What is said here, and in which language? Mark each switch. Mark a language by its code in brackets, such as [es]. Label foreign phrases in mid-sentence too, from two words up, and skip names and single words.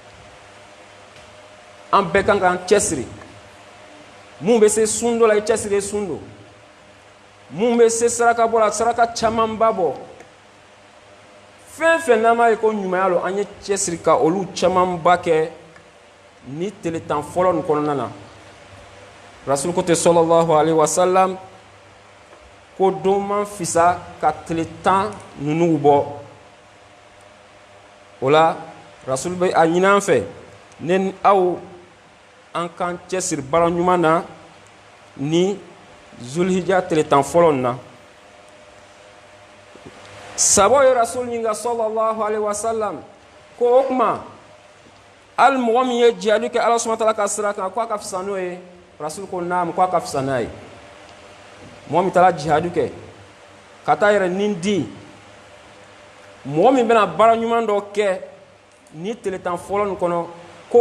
[bm] an bɛɛ kan k'an cɛsiri mun bɛ se sun dɔ la i cɛsiri sun don mun bɛ se saraka bɔ la saraka camanba bɔ fɛn fɛn n'an b'a ye ko ɲumanya lo an ye cɛsiri ka olu camanba kɛ ni tile tan fɔlɔ nin kɔnɔna na rasul ko ten [ar] صلى الله عليه وسلم [bm] ko don man fisa ka tile tan ninnu bɔ o la rasul bɛ a ɲini an fɛ ne ni aw an k'an cɛsiri baara ɲuman na ni zulhijja tile tan fɔlɔ nin na sabo ye rasul ɲininka [ar] صلى الله عليه وسلم [bm] ko o tuma hali mɔgɔ min ye jihadi kɛ [ar] الله سبحانه وتعالى [bm] ka sira kan ko a ka fisa n'o ye rasul ko naam ko a ka fisa n'a ye mɔgɔ min taara jihadi kɛ ka taa yɛrɛ nin di mɔgɔ min bɛna baara ɲuman dɔ kɛ ni tile tan fɔlɔ nin kɔnɔ k'o